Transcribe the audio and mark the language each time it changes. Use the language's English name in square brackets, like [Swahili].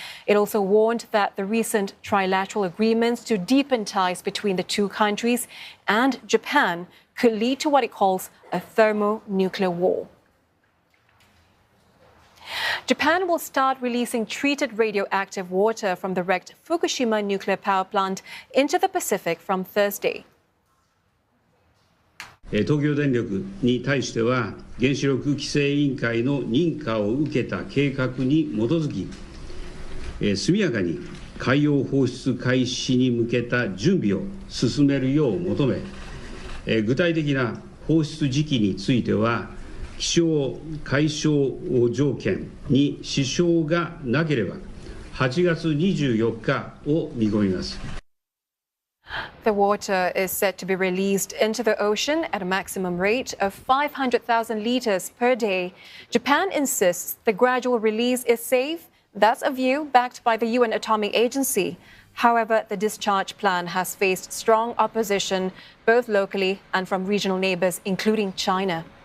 [English] It also warned that the recent trilateral agreements to deepen ties between the two countries and Japan could lead to what it calls a thermonuclear war. Japan will start releasing treated radioactive water from the wrecked Fukushima nuclear power plant into the Pacific from Thursday. [Japanese] 東京電力に対しては原子力規制委員会の認可を受けた計画に基づき、速やかに海洋放出開始に向けた準備を進めるよう求め、具体的な放出時期については気象海象条件に支障がなければ8月24日を見込みます。 [English] The water is set to be released into the ocean at a maximum rate of 500,000 liters per day. Japan insists the gradual release is safe. That's a view backed by the UN Atomic Agency. However, the discharge plan has faced strong opposition, both locally and from regional neighbors, including China.